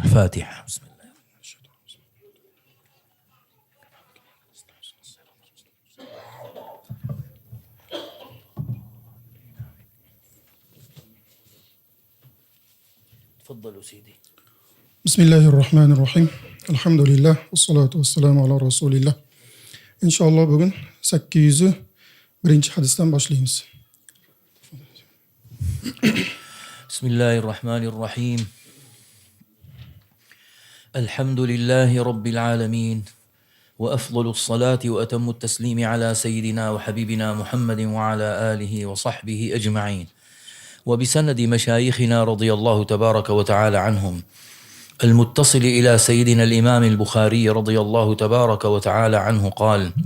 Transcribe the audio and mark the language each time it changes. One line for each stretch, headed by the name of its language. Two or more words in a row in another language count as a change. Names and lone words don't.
Arabic: الفاتحة. بسم الله. تفضلوا سيدي. بسم الله الرحمن الرحيم. الحمد لله والصلاة والسلام على رسول الله.
Turkish: İnşallah bugün 801. hadisten başlayınız.
Arabic: بسم الله الرحمن الرحيم. الحمد لله رب العالمين، وأفضل الصلاة وأتم التسليم على سيدنا وحبيبنا محمد وعلى آله وصحبه أجمعين، وبسند مشايخنا رضي الله تبارك وتعالى عنهم المتصل إلى سيدنا الإمام البخاري رضي الله تبارك وتعالى عنه قال: